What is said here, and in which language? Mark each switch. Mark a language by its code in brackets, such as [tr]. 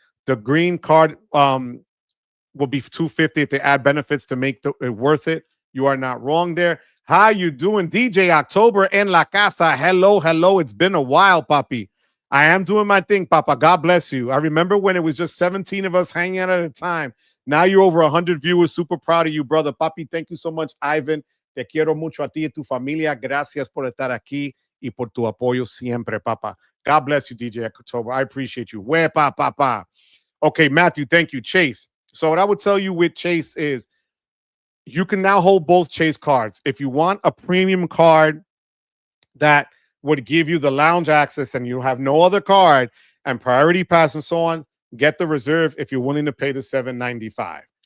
[en] The green card will be 250 if they add benefits to make it worth it. You are not wrong there. How you doing, DJ October [es] en la casa? [en] Hello, hello. It's been a while, papi. I am doing my thing, Papa. God bless you. I remember when it was just 17 of us hanging out at a time. Now you're over 100 viewers. Super proud of you, brother. Papi, thank you so much, Ivan. [es] Te quiero mucho a ti y tu familia. Gracias por estar aquí y por tu apoyo siempre, Papa. [en] God bless you, DJ October. I appreciate you. Wepa, Papa. Okay, Matthew, thank you. Chase. So what I would tell you with Chase is you can now hold both Chase cards. If you want a premium card that would give you the lounge access and you have no other card and priority pass and so on, get the reserve if you're willing to pay the $7.95.